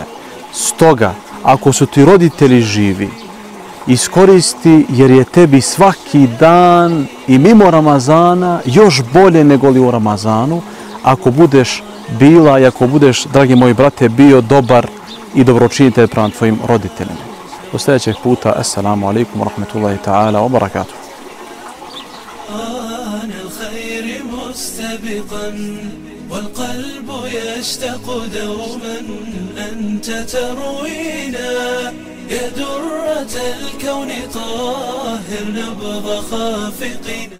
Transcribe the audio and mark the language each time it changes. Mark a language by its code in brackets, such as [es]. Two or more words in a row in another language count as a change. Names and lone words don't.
[bs] Stoga, ako su ti roditelji živi, iskoristi, jer je tebi svaki dan i mimo Ramazana još bolje nego li u Ramazanu, ako budeš bila i ako budeš, dragi moji brate, bio dobar i dobročinitelj prema tvojim roditeljima. Do sljedećeg puta, [ar] السلام عليكم ورحمة الله تعالى وبركاته. والقلب يشتاق دوما أنت تروينا يا درة الكون طاهر نبض خافقين.